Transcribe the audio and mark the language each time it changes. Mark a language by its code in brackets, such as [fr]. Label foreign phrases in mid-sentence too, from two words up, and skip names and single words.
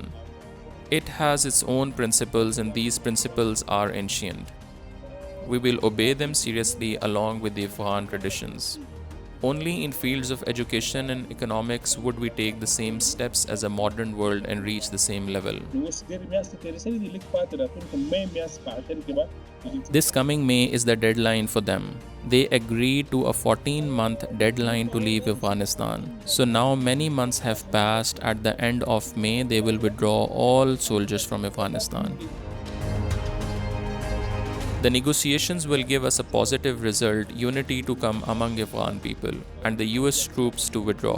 [en] It has its own principles and these principles are ancient. We will obey them seriously along with the Afghan traditions. Only in fields of education and economics would we take the same steps as a modern world and reach the same level. [ps] نو اوس ډېر میاشتې تېرې شوې دي، لږ پاتې راتلونکي مې میاشت په اخر کې به [en] This coming May is the deadline for them. They agreed to a 14-month deadline to leave Afghanistan. So now many months have passed. At the end of May, they will withdraw all soldiers from Afghanistan. The negotiations will give us a positive result, unity to come among Afghan people, and the US troops to withdraw.